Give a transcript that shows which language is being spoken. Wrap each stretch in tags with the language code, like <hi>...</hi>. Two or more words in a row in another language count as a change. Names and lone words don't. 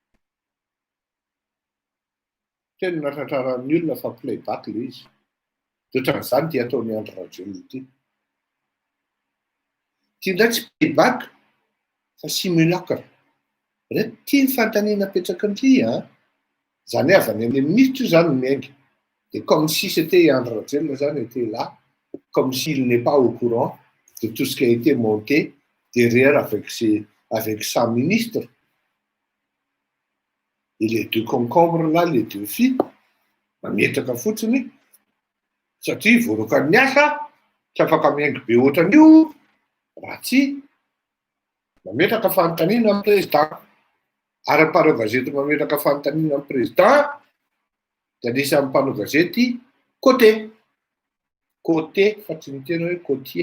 <mg>Teny natratraran'ny olona fa playback le izy. Ohatran'izany ty ataony Andry Rajoelina ity. Ty indray tsy playback fa simulacre. Reto ty ny fantaniana apetraky ny ty an. Zany avy any amin'ny minitra io zany miainga.</mg> <fr>Et comme si c'était Andry Rajoelina zany était là, comme s'il n'est pas au courant de tout ce qui a été monté derrière avec sa ministre. Et les deux concombres là, les deux filles,</fr> <mg>mametaka fotsiny satria voarokan'ny miasa, tsy afaka miaingo be ohatran'io, raha tsy mametaka fanontaniana amin'ny président. Ary mpanao gazety mametaka fanontaniana amin'ny président, dia anisan'ny mpanao gazety côté fa tsy miteny hoe côtier.</mg>